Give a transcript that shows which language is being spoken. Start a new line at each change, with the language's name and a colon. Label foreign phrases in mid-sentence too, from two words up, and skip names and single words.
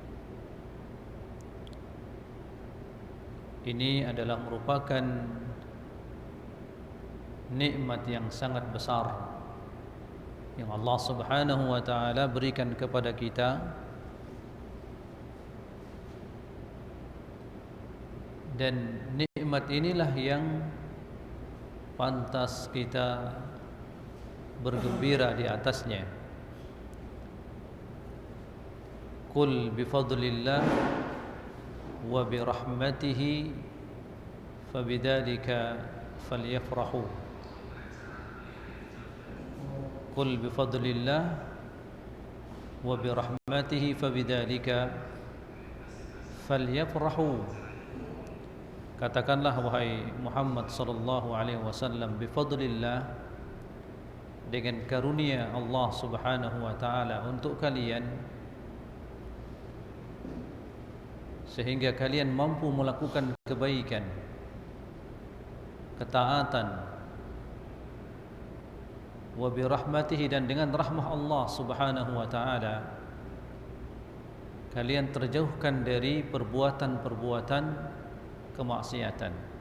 Indonesian: Ini adalah merupakan nikmat yang sangat besar yang Allah
Arabic: سبحانه وتعالى
Indonesian: berikan kepada kita, dan nikmat inilah yang pantas kita bergembira di atasnya.
Arabic: قل بفضل الله وبرحمته فبذلك فليفرحوا. قل بفضل الله وبرحمته فبذلك فليفرحوا.
Indonesian: Katakanlah wahai Muhammad
Arabic: صلى الله عليه وسلم,
Indonesian: bifadlillah, dengan karunia Allah
Arabic: سبحانه وتعالى
Indonesian: untuk kalian, sehingga kalian mampu melakukan kebaikan, ketaatan,
Arabic: وبرحمته,
Indonesian: dan dengan rahmah Allah
Arabic: سبحانه وتعالى
Indonesian: kalian terjauhkan dari perbuatan-perbuatan kemaksiatan.